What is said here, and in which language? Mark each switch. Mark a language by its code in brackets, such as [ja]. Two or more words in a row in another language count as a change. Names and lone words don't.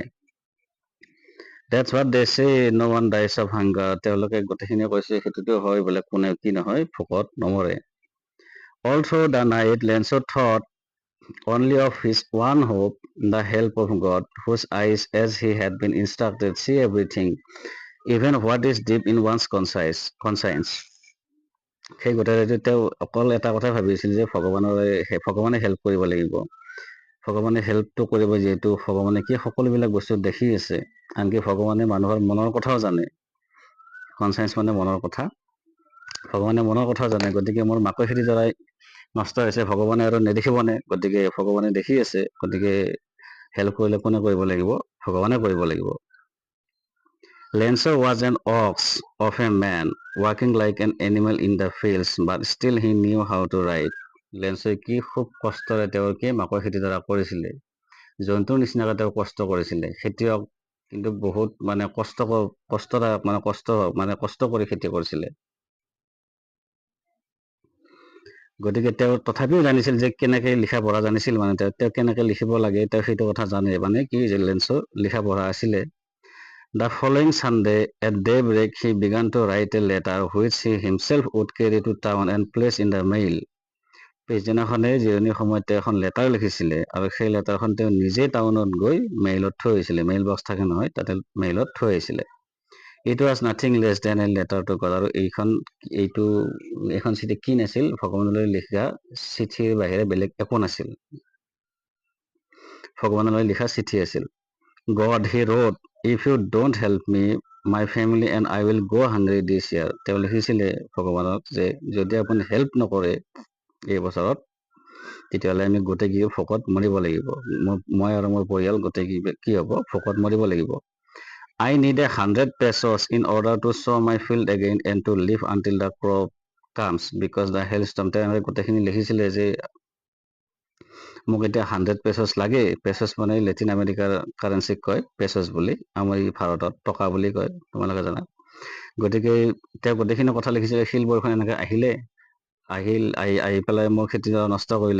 [en] That's what they say, no one dies of hunger. [as] তেওঁলোকে গোটেইখিনিয়ে কৈছে সেইটোতো হয় বোলে, কোনে কি নহয়, ভোকত নমৰে। [en] All through the night, Lancelot thought only of his one hope, the help of God, whose eyes, as he had been instructed, see everything. even what is deep in one's conscience. [as] সেই গোটেই ৰাতিটো তেওঁ অকল এটা কথাই ভাবিছিল যে ভগৱানে হেল্প কৰিব লাগিব। ভগৱানে হেল্পটো কৰিব, যিহেতু ভগৱানে কি সকলোবিলাক বস্তু দেখি আছে, আনকি ভগৱানে মানুহৰ মনৰ কথাও জানে। কনচাইন্স মানে মনৰ কথা। ভগৱানে মনৰ কথাও জানে, গতিকে মোৰ মাকৈ খেতি দ্বাৰাই নষ্ট হৈছে, ভগৱানে আৰু নেদেখিবনে? গতিকে ভগৱানে দেখি আছে, গতিকে হেল্প কৰিলে কোনে কৰিব লাগিব? ভগৱানে কৰিব লাগিব। [en] Lancer was an ox of a man, walking like an animal in the fields, but still he knew how to ride. [as] লেন্সে কি খুব কষ্টৰে তেওঁৰ কি মাকৈ খেতি দ্বাৰা কৰিছিলে। জন্তুৰ নিচিনাকৈ তেওঁ কষ্ট কৰিছিলে। খেতিয়ক কিন্তু বহুত মানে কষ্ট কৰি খেতি কৰিছিলে। গতিকে তেওঁ তথাপিও জানিছিল যে কেনেকে লিখা পঢ়া জানিছিল, মানে তেওঁ কেনেকে লিখিব লাগে, তেওঁ সেইটো কথা জানে। মানে কি যে লেন্সৰ লিখা পঢ়া আছিলে। [en] The following Sunday at daybreak he began to write a letter which he himself would carry to town and place in the mail. [as] পিছদিনাখনে জিৰণিৰ সময়তে এখন লেটাৰ লিখিছিলে, আৰু সেই লেটাৰখন তেওঁ নিজে টাউনত গৈ মেইলত থৈ আহিছিলে। [en] mail box [as] থাকে নহয়, তাতে মেইলত থৈ আহিছিলে। [en] It was nothing less than a letter to God. [as] আৰু এইখন চিঠি কি নাছিল? ভগৱানলৈ লিখা চিঠিৰ বাহিৰে বেলেগ একো নাছিল। ভগৱানলৈ লিখা চিঠি আছিল। [en] God, he wrote, if you don't help me, my family and I will go hungry this year. [as] তেওঁ লিখিছিলে ভগৱানক যে যদি আপুনি হেল্প নকৰে এই বছৰত, তেতিয়াহ'লে আমি গোটেই কি ভোকত মৰিব লাগিব। মই আৰু মোৰ পৰিয়াল গোটেই কি হ'ব? ভোকত মৰিব লাগিব। [en] I need 100 pesos in order to sow my field again and to live until the crop comes because the hailstorm. [as] তেওঁ গোটেইখিনি লিখিছিলে যে মোক এতিয়া 100 পেছছ লাগে। পেছছ মানে লেটিন আমেৰিকাৰ কাৰেঞ্চিক কয় পেছছ বুলি, আমাৰ এই ভাৰতত টকা বুলি কয়, তোমালোকে জানা। গতিকে তেওঁ গোটেইখিনি কথা লিখিছিলে। শিল বৰষুণ এনেকে আহি পেলাই মোৰ খেতি নষ্ট কৰিলে।